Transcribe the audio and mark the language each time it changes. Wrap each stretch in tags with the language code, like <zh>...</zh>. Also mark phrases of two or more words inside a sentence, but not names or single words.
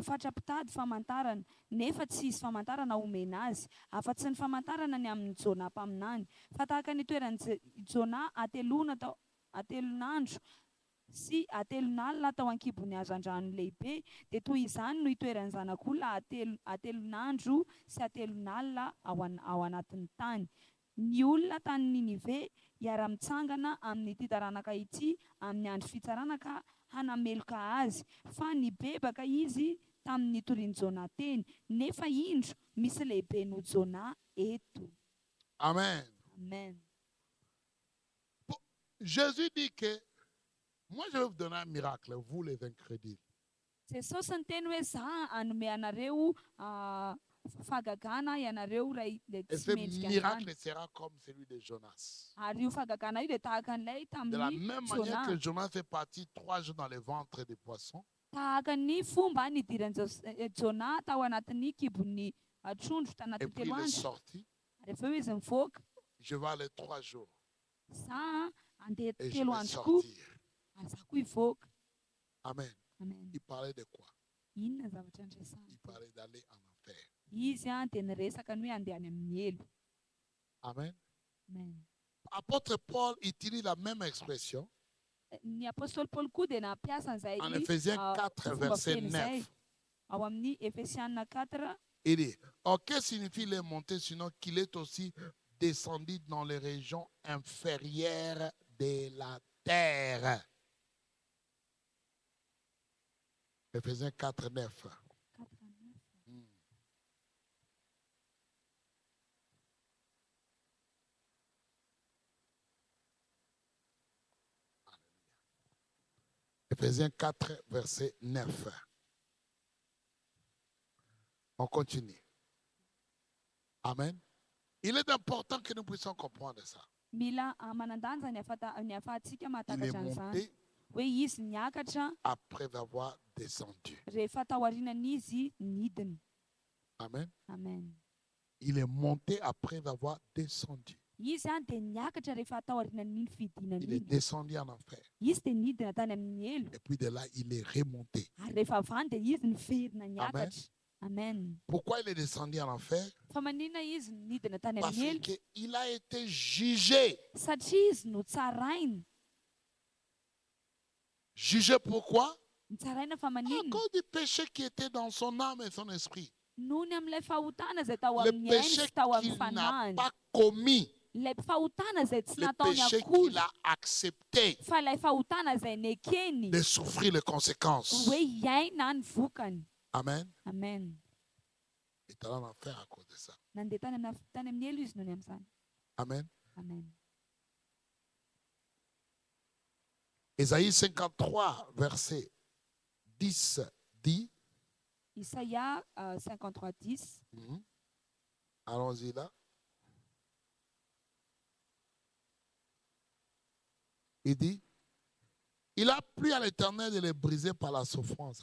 <mg>fatrapitady famantarana nefa tsy hisy famantarana omena azy afa-tsy ny famantarana ny amin'ny Jona mpaminany fa tahaka ny toeran'i Jona atelonandro sy atelonalina tao ankibon'ny hazandrano lehibe dia toy izany no itoeran'ny zanak'olona atelonandro sy atelonalina ao anatin'ny tany. Ny olona tany Ninive hiara-mitsangana amin'ity taranaka ity amin'ny andro fitsarana ka hanameloka azy fa nibebaka izy tamin'ny torian'i Jona teny nefa indro misy lehibe no Jona eto. Amen. Amen.</mg> <fr>Jésus dit que moi je vais vous donner un miracle, vous les incrédules.</fr> <mg>Jesosy niteny hoe za hanome anareo fahagagana ianareo ray</mg> <fr>Et</fr> <mg>tsy</mg> <fr>ce</fr> <mg>mendrika</mg> <fr>miracle</fr> <mg>androany.</mg> <fr>sera comme celui de Jonas.</fr> <mg>Ary io fahagagana io dia tahaka an'ilay</mg> <fr>De la</fr> <mg>tamin'ny</mg> <fr>même manière</fr> <mg>Jona.</mg> <fr>que Jonas est parti 3 jours dans le ventre des poissons,</fr> <mg>Tahaka ny fomba nidiran'i Jona tao anatin'ny kibon'ny trondro</mg> <fr>et</fr> <mg>tanatin'ny</mg> <fr>puis</fr> <mg>3</mg> <fr>il est</fr> <mg>andro.</mg> <fr>sorti,</fr> <mg>Ary efa hoe izy mivoaka</mg> <fr>je vais aller 3 jours</fr> <mg>za andeha</mg> <fr>et je</fr> <mg>3</mg> <fr>vais</fr> <mg>andro koa</mg> <fr>sortir.</fr> <mg>ary za koa hivoaka.</mg> <fr>Amen.</fr> <mg>Amen.</mg> <fr>Il parlait de quoi?</fr> <mg>Inona zavatra andresana?</mg> <fr>Il parlait d'aller en enfer.</fr> <mg>Izy dia niresaka ny hoe andehany amin'ny elo.</mg> <fr>Amen.</fr> <mg>Amen.</mg> <fr>Apôtre Paul utilise la même expression</fr> <mg>Ny apôstôly Paul koa dia nampiasa an'izay</mg> <fr>en Éphésiens 4,</fr> <mg>fomba</mg> <fr>verset</fr> <mg>fiteny izay</mg> <fr>9.</fr> <mg>ao amin'ny Efesianina 4.</mg> <fr>Il dit, or que signifie les montées sinon qu'il est aussi descendit dans les régions inférieures de la terre. Éphésiens 4, 9. Éphésiens 4, verset 9. On continue. Amen. Il est important que nous puissions comprendre ça.</fr> <mg>Mila manandanja ny ahafahantsika</mg> <fr>Il</fr> <mg>mahatakatra</mg> <fr>est</fr> <mg>an'izany</mg> <fr>monté</fr> <mg>hoe izy niakatra</mg> <fr>après avoir descendu.</fr> <mg>rehefa taorianan'izy nidina.</mg> <fr>Amen.</fr> <mg>Amen.</mg> <fr>Il est monté après avoir descendu.</fr> <mg>Izy dia niakatra rehefa taorianan'iny fidinana</mg> <fr>Il est</fr> <mg>iny.</mg> <fr>descendu en enfer.</fr> <mg>Izy dia nidina tany amin'ny elo.</mg> <fr>Et puis de là, il est remonté.</fr> <mg>Ary rehefa avy any dia izy niverina niakatra.</mg> <fr>Amen. Pourquoi il est descendu en enfer?</fr> <mg>Fa maninona izy nidina tany</mg> <fr>Parce</fr> <mg>amin'ny elo?</mg> <fr>qu'il a été jugé.</fr> <mg>Satria izy no tsaraina.</mg> <fr>Jugé pourquoi?</fr> <mg>Nitsaraina fa</mg> <fr>À</fr> <mg>maninona?</mg> <fr>cause du péché qui était dans son âme et son esprit.</fr> <mg>Noho ny amin'ilay fahotana izay tao</mg> <fr>Le</fr> <mg>amin'ny ainy</mg> <fr>péché</fr> <mg>sy tao amin'ny</mg> <fr>qu'il n'a</fr> <mg>fanahiny.</mg> <fr>pas commis.</fr> <mg>Ilay fahotana izay tsy</mg> <fr>Le</fr> <mg>nataony</mg> <fr>péché</fr> <mg>akory.</mg> <fr>qu'il a accepté</fr> <mg>Fa ilay fahotana izay nekeny</mg> <fr>de souffrir les conséquences.</fr> <mg>hoe hiaina ny vokany.</mg> <fr>Amen.</fr> <mg>Amen.</mg> <fr>Il est allé en enfer à cause de ça.</fr> <mg>Nandeha tany amin'ny elo izy noho ny amin'izany.</mg> <fr>Amen.</fr> <mg>Amen.</mg> <fr>Ésaïe 53, verset 10 dit.</fr> <mg>Isaïa 53, 10.</mg> <fr>Allons-y là. Il dit, il a plu à l'Éternel de les briser par la souffrance.</fr>